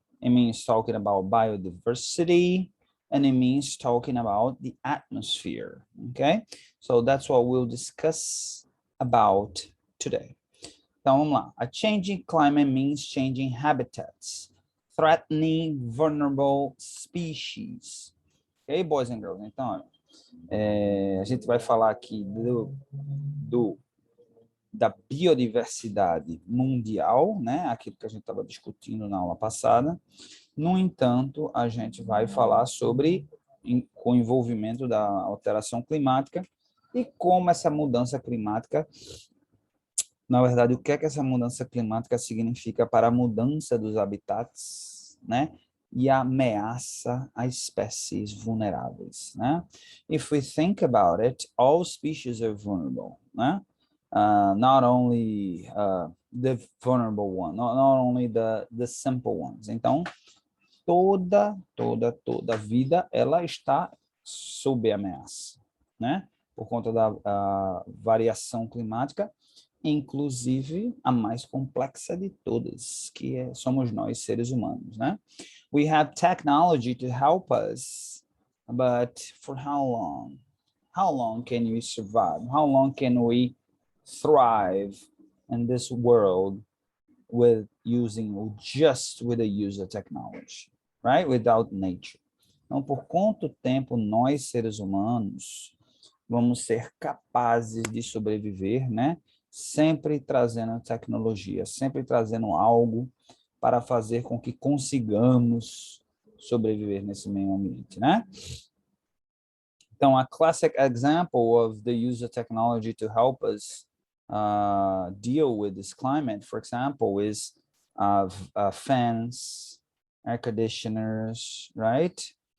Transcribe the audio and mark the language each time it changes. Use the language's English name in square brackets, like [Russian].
[English] It means talking about biodiversity, and it means talking about the atmosphere, okay? So that's what we'll discuss about today. [Portuguese] Então, vamos lá. [English] A changing climate means changing habitats, threatening vulnerable species. Okay, boys and girls? [Portuguese] Então, a gente vai falar aqui da biodiversidade mundial, né? Aquilo que a gente estava discutindo na aula passada. No entanto, a gente vai falar sobre o envolvimento da alteração climática e como essa mudança climática, na verdade, o que é que essa mudança climática significa para a mudança dos habitats, né? E a ameaça a espécies vulneráveis, né? [English] If we think about it, all species are vulnerable, né? Not only the vulnerable one, not only the simple ones. [Portuguese] Então, toda vida, ela está sob ameaça, né? Por conta da variação climática, inclusive a mais complexa de todas, que somos nós, seres humanos, né? [English] We have technology to help us, but for how long? How long can we survive? How long can we thrive in this world with just with the use of technology, right? Without nature. [Portuguese] Então, por quanto tempo nós, seres humanos, vamos ser capazes de sobreviver, né? Sempre trazendo tecnologia, sempre trazendo algo para fazer com que consigamos sobreviver nesse meio ambiente, né? [English] Então, a classic example of the use of technology to help us deal with this climate, for example, is fans, air conditioners, right?